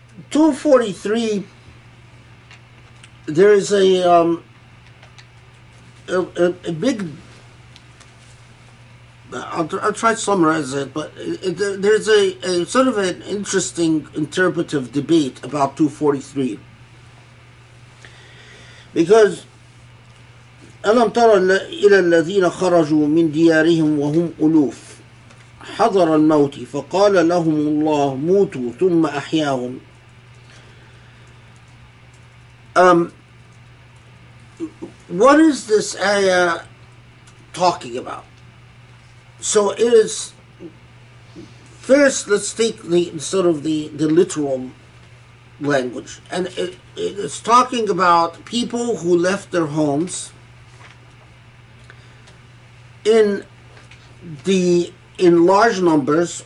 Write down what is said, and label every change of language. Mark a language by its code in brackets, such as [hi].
[en] 243, there is a big, I'll try to summarize it, but there's a sort of an interesting interpretive debate about 243. Because [ar] ألم تر إلى الذين خرجوا من ديارهم وهم ألوف حضر الموت فقال لهم الله موتوا ثم أحياهم. [en] What is this ayah talking about? So it is, first let's take the literal language, and it is talking about people who left their homes in large numbers.